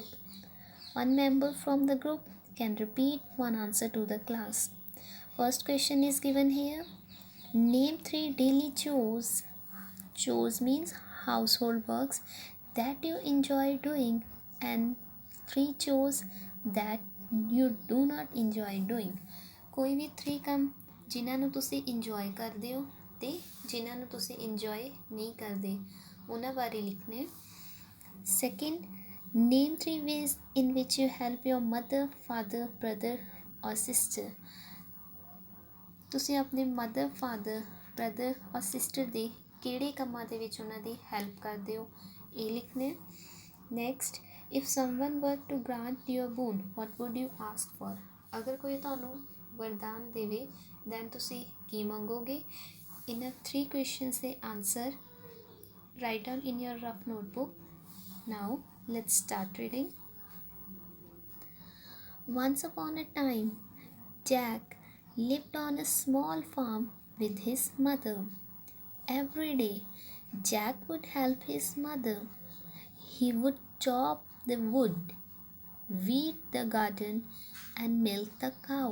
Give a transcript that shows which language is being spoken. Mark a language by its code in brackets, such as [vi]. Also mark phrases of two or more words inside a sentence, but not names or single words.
[en] One member from the group can repeat one answer to the class. First question is given here. Name 3 daily chores. Chores means household works that you enjoy doing, and 3 chores that you do not enjoy doing. [pa] ਕੋਈ ਵੀ 3 ਕੰਮ ਜਿਨ੍ਹਾਂ ਨੂੰ ਤੁਸੀਂ ਇੰਜੋਏ ਕਰਦੇ ਹੋ ਤੇ ਜਿਨ੍ਹਾਂ ਨੂੰ ਤੁਸੀਂ ਇੰਜੋਏ ਨਹੀਂ ਕਰਦੇ ਉਹਨਾਂ ਬਾਰੇ ਲਿਖਣੇ. [en] Second, name 3 ways in which you help your mother, father, brother or sister. [pa] ਤੁਸੀਂ ਆਪਣੇ [en] mother, father, brother [pa] ਔਰ ਸਿਸਟਰ ਦੇ ਕਿਹੜੇ ਕੰਮਾਂ ਦੇ ਵਿੱਚ ਉਹਨਾਂ ਦੀ ਹੈਲਪ ਕਰਦੇ ਹੋ ਇਹ ਲਿਖਣੇ. [en] next, if someone were to grant you a boon what would you ask for. [pa] ਅਗਰ ਕੋਈ ਤੁਹਾਨੂੰ ਵਰਦਾਨ ਦੇਵੇ ਦੈਨ ਤੁਸੀਂ ਕੀ ਮੰਗੋਗੇ. ਇਹਨਾਂ 3 ਕੁਐਸਚਨਸ ਦੇ [en] answer write down in your rough notebook. now let's start reading. Once upon a time, Jack lived on a small farm with his mother. Every day, Jack would help his mother. He would chop the wood, weed the garden, and milk the cow.